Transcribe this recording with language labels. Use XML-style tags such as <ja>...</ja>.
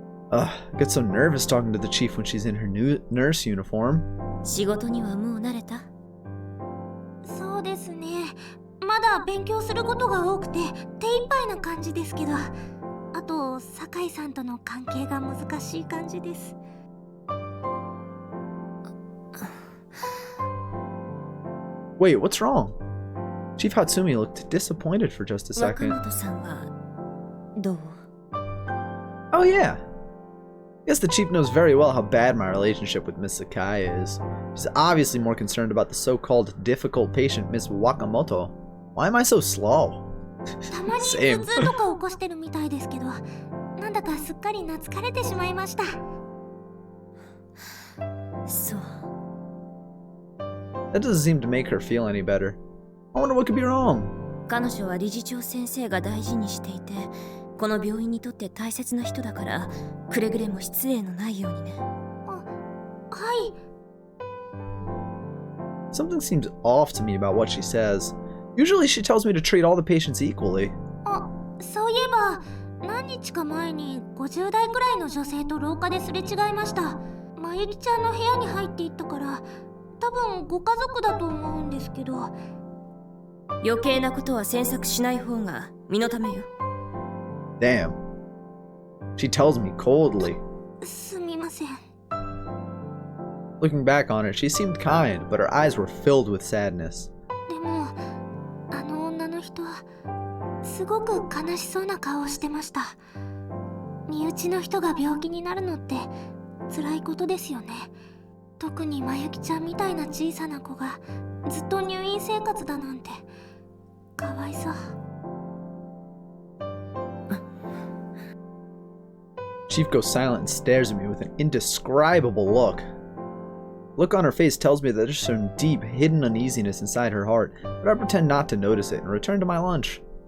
<en>I get so nervous talking to the chief when she's in her new nurse uniform.</en> <ja>仕事にはもう慣れた？そうですね。まだ勉強することが多くて手一杯な感じですけど、あと酒井さんとの関係が難しい感じです。</ja> <en>Wait, what's wrong? Chief Hatsumi looked disappointed for just a second.</en> <ja>若本さんはどう？</ja> <en>Oh yeah. Guess the chief knows very well how bad my relationship with Miss Sakai is. She's obviously more concerned about the so-called difficult patient, Miss Wakamoto. Why am I so slow?</en> <ja>たまに頭痛とか起こしてるみたいですけど、なんだかすっかり懐かれてしまいました。そう。</ja> <en>That doesn't seem to make her feel any better. I wonder what could be wrong.</en> <ja>彼女は理事長先生が大事にしていて、この病院にとって大切な人だから、くれぐれも失礼のないようにね。はい。</ja> <en>Something seems off to me about what she says. Usually she tells me to treat all the patients equally.</en> <ja>あ、そういえば何日か前に50代くらいの女性と廊下ですれ違いました。まゆきちゃんの部屋に入っていったから、多分ご家族だと思うんですけど。余計なことは詮索しない方が身のためよ。</ja> <en>Damn. She tells me coldly.</en> <ja>すみません。</ja> <en>Looking back on it, she seemed kind, but her eyes were filled with sadness.</en> <ja>でも、あの女の人、すごく悲しそうな顔をしてました。身内の人が病気になるのって辛いことですよね。特にまゆきちゃんみたいな小さな子がずっと入院生活だなんてかわいそう。</ja> <en>Chief goes silent and stares at me with an indescribable look. Look on her face tells me that there's some deep, hidden uneasiness inside her heart, but I pretend not to notice it and return to my lunch.</en>